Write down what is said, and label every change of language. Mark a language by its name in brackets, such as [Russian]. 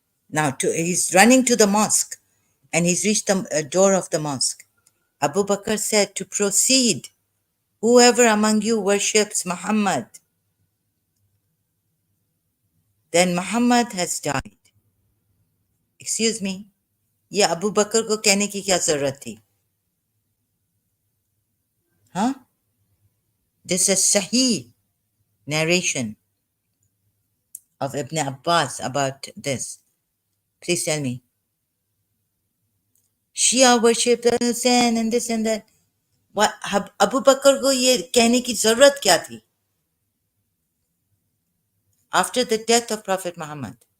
[English] Now he's running to the mosque and he's reached the door of the mosque. Abu Bakr said to proceed. Whoever among you worships Muhammad, then Muhammad has died. Excuse me. [Urdu] یہ ابو بکر کو کہنے کی کیا ضرورت تھی. [English] ہاں this is صحیح narration of Ibn Abbas about this. Please tell me. Shia worship Hussein and this and that. [Urdu] ابو بکر کو یہ کہنے کی ضرورت کیا تھی [English] after the death of Prophet Muhammad?